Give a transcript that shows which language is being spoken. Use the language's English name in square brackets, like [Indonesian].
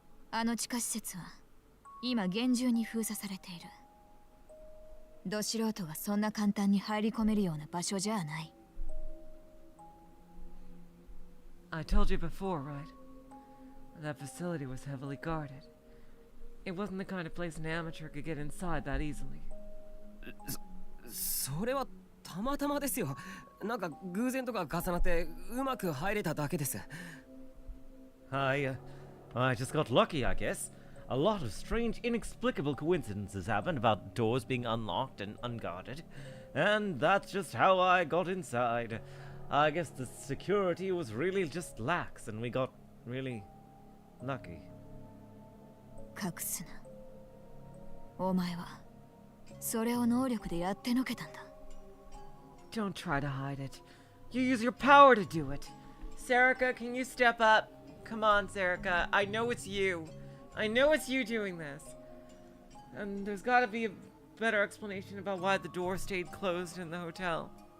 [Japanese] あの地下施設は今厳重に封鎖されている。ど素人がそんな簡単に入り込めるような場所じゃない。 [English] I told you before, right? That facility was heavily guarded. It wasn't the kind of place an amateur could get inside that easily. [Japanese] それはたまたまですよ。なんか偶然とか重なってうまく入れただけです。 [English] I just got lucky, I guess. A lot of strange, inexplicable coincidences happened about doors being unlocked and unguarded, and that's just how I got inside. I guess the security was really just lax, and we got really lucky. [Japanese] 隠すな。お前はそれを能力でやってのけたんだ。 [English] Don't try to hide it. You use your power to do it. Serica, can you step up? Come on, Serica. I know it's you. I know it's you doing this. And there's gotta be a better explanation about why the door stayed closed in the hotel.